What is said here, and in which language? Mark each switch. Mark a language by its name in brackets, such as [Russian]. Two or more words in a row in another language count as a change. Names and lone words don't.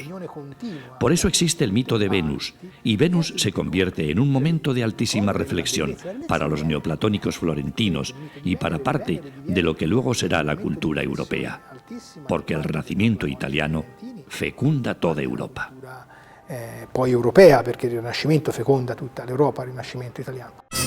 [Spanish] Por eso existe el mito de Venus, y Venus se convierte en un momento de altísima reflexión para los neoplatónicos florentinos y para parte de lo que luego será la cultura europea, porque el Renacimiento italiano fecunda toda Europa. [Italian] Poi europea, perché il Rinascimento feconda tutta l'Europa, il Rinascimento italiano.